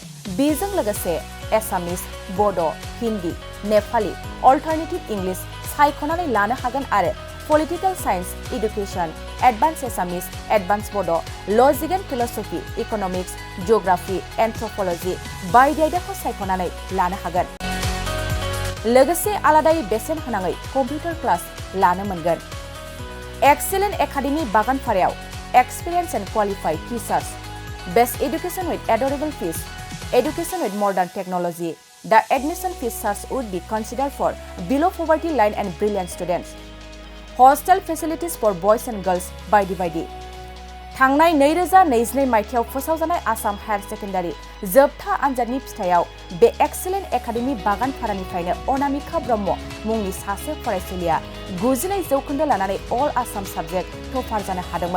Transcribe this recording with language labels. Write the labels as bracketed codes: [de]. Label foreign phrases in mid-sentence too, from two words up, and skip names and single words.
[brx] बेजों लोगोसे एसामिस, बड', हिन्दी, नेपाली, [en] alternative English [brx] सायख'नानै लानो हागोन आरो [en] political science, [brx] इडुकेसन, [en] advance Assamese, advance Bodo', logic and philosophy, [brx] इकनमिक्स, जिअग्राफी, एन्थ्रपलजि बायदि आयदाखौ सायख'नानै लानो हागोन। लोगोसे आलादायै बेसेन होनाङै [en] computer class [brx] लानो मोनगोन। [en] Excellent Academy Baganparaav experience and qualified teachers, best education with adorable fees, education with modern technology. The admission fees charge would be considered for below poverty line and brilliant students. Hostel facilities for boys and girls बायदि। [brx] थांनाय 2022 मायथाइयाव फोसावजानाय आसाम [en] higher secondary [brx] जोबथा आनजादनि फिथाइयाव बे एक्सिलेन्ट एकाडेमि बागानपारानिफ्रायनो अनामिका ब्रह्म मुंनि सासे फरायसुलिया 92% लानानै [en] all Assam subject topper [brx] जानो हादोंमोन।